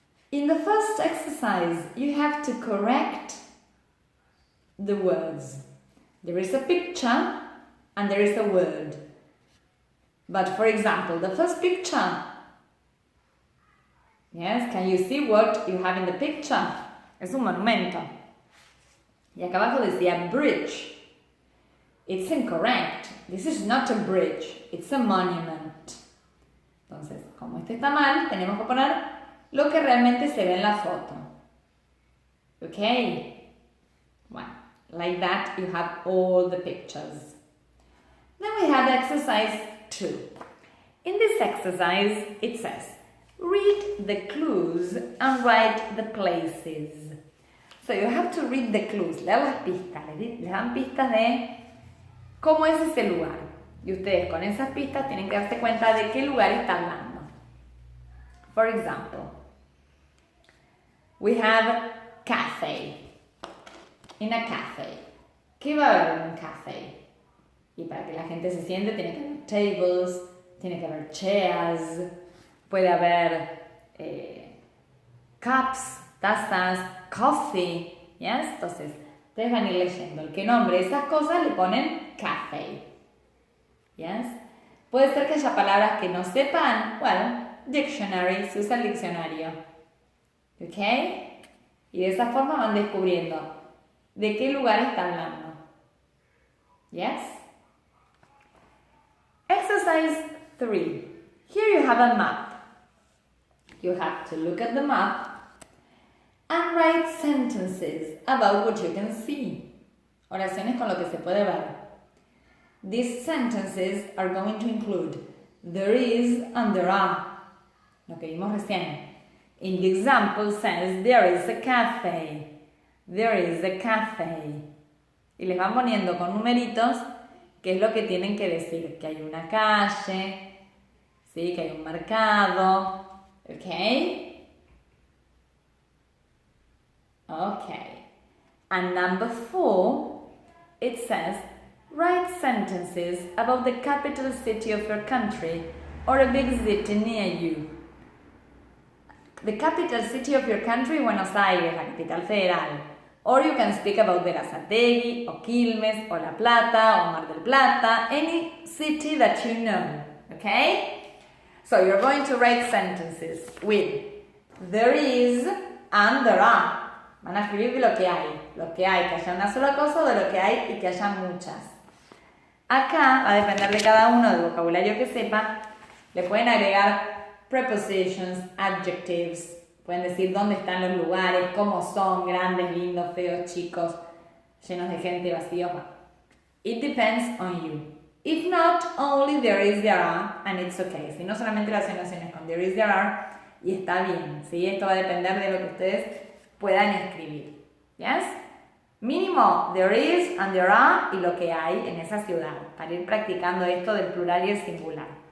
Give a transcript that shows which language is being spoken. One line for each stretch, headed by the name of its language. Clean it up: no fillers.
English: In the first exercise, you have to correct the words. There is a picture and there is a word. But for example, the first picture, yes, can you see what you have in the picture?
Spanish: Es un monumento. Y acá abajo decía bridge.
English: It's incorrect. This is not a bridge. It's a monument.
Spanish: Entonces, como este está mal, tenemos que poner lo que realmente se ve en la foto.
English: Okay? Well, like that you have all the pictures. Then we have exercise 2. In this exercise, it says, read the clues and write the places. So you have to read the clues.
Spanish: Leer las pistas. Les dan pistas de cómo es ese lugar. Y ustedes con esas pistas tienen que darse cuenta de qué lugar está hablando.
English: For example, we have cafe. In a cafe.
Spanish: ¿Qué va a haber en un café? Y para que la gente se siente tiene que haber tables, tiene que haber chairs, puede haber cups, tazas, coffee, yes? Entonces, ustedes van a ir leyendo el que nombre esas cosas le ponen café, yes? Puede ser que haya palabras que no sepan, bueno, dictionary, se usa el diccionario, ¿ok? Y de esa forma van descubriendo de qué lugar está hablando, yes?
English: Exercise 3. Here you have a map. You have to look at the map and write sentences about what you can see.
Spanish: Oraciones con lo que se puede ver.
English: These sentences are going to include there is and there are.
Spanish: Lo que vimos recién.
English: In the example says there is a cafe. There is a cafe.
Spanish: Y les van poniendo con numeritos qué es lo que tienen que decir. Que hay una calle, ¿sí? Que hay un mercado.
English: Okay? Okay. And number 4, it says, write sentences about the capital city of your country or a big city near you. The capital city of your country, Buenos Aires,
Spanish: la capital federal.
English: Or you can speak about Berazategui, o Quilmes, o La Plata, o Mar del Plata, any city that you know. Okay? So you're going to write sentences with there is and there are.
Spanish: Van a escribir lo que hay, que haya una sola cosa o de lo que hay y que haya muchas. Acá va a depender de cada uno del vocabulario que sepa. Le pueden agregar prepositions, adjectives. Pueden decir dónde están los lugares, cómo son, grandes, lindos, feos, chicos, llenos de gente, vacíos.
English: It depends on you. If not, only there is, there are, and it's okay.
Spanish: Si no, solamente las oraciones con there is, there are, y está bien, ¿sí? Esto va a depender de lo que ustedes puedan escribir. ¿Yes? Mínimo, there is and there are, y lo que hay en esa ciudad, para ir practicando esto del plural y el singular.